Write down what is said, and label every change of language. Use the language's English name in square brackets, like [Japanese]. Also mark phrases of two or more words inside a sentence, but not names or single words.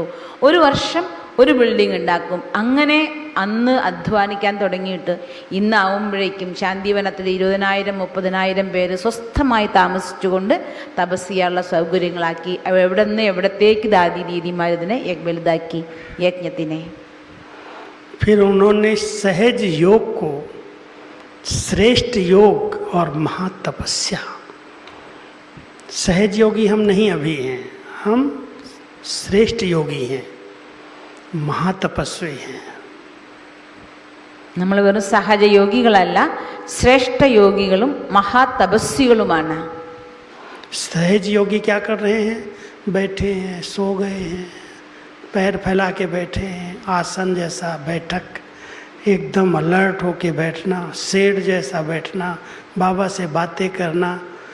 [Malayalam] 1 വർഷം ഒരു ബിൽഡിംഗ് ഉണ്ടാക്കും. അങ്ങനെ അന്ന് അധ്വാനിക്കാൻ തുടങ്ങിയിട്ട് ഇന്നാവുമ്പോഴേക്കും ശാന്തിവനത്തിൽ 20,000-30,000 പേര് സ്വസ്ഥമായി താമസിച്ചുകൊണ്ട് തപസ് ചെയ്യാനുള്ള സൗകര്യങ്ങളാക്കി. എവിടെ നിന്ന് എവിടത്തേക്ക് ദാദി ദീദിമാർ ഇതിനെ വലുതാക്കി യജ്ഞത്തിനെ. [Hindi] फिर उन्होंने सहज योग को श्रेष्ठ योग और महातपस्या, सहज योगी हम नहीं अभी हैं, हम श्रेष्ठ योगी हैं, महातपस्वी हैं. [Malayalam] നമ്മൾ വെറും സഹജയോഗികളല്ല, ശ്രേഷ്ഠ യോഗികളും മഹാതപസ്വികളുമാണ്. [Hindi] सहज योगी क्या कर रहे हैं? बैठे हैं, सो गए हैं, पैर फैला के बैठे हैं, आसन जैसा बैठक, एकदम अलर्ट होके बैठना, शेर जैसा बैठना, बाबा से बातें करना.